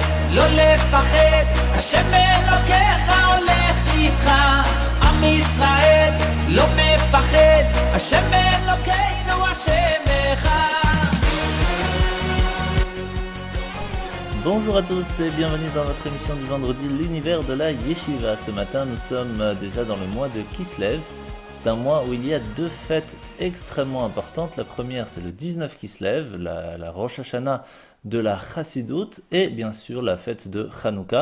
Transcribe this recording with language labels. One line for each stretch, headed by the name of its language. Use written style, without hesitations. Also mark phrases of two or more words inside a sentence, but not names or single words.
Hebrew: לא לפחד, השם אלוקיך הולך איתך. עם ישראל לא מפחד, השם אלוקינו השם אחד.
French: Bonjour à tous et bienvenue dans votre émission du vendredi, l'univers de la Yeshiva. Ce matin, nous sommes déjà dans le mois de Kislev. C'est un mois où il y a deux fêtes extrêmement importantes. La première, c'est le 19 Kislev, la Rosh Hashanah de la Chassidut, et bien sûr la fête de Hanouka.